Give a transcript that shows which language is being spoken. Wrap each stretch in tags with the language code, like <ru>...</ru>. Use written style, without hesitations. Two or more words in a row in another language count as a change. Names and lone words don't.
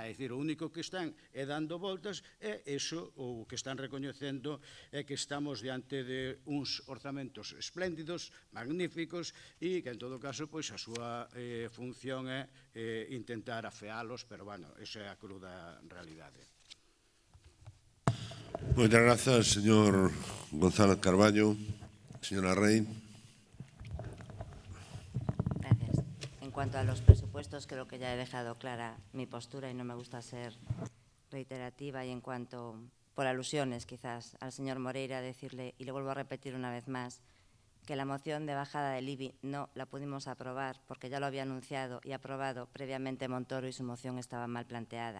<gl>É dicir, o único que están é dando voltas é eso, o que están recoñecendo é que estamos diante de uns orzamentos espléndidos, magníficos, e que, en todo caso, pois a súa función é intentar afealos, pero, bueno, esa é a cruda realidade. Moitas grazas, señor González Carballo. Señora Rey.</gl> <es>Gracias. En cuanto a los presupuestos, creo que ya he dejado clara mi postura y no me gusta ser reiterativa. Y en cuanto, por alusiones quizás, al señor Moreira, decirle, y le vuelvo a repetir una vez más, que la moción de bajada del IBI no la pudimos aprobar porque ya lo había anunciado y aprobado previamente Montoro y su moción estaba mal planteada.</es>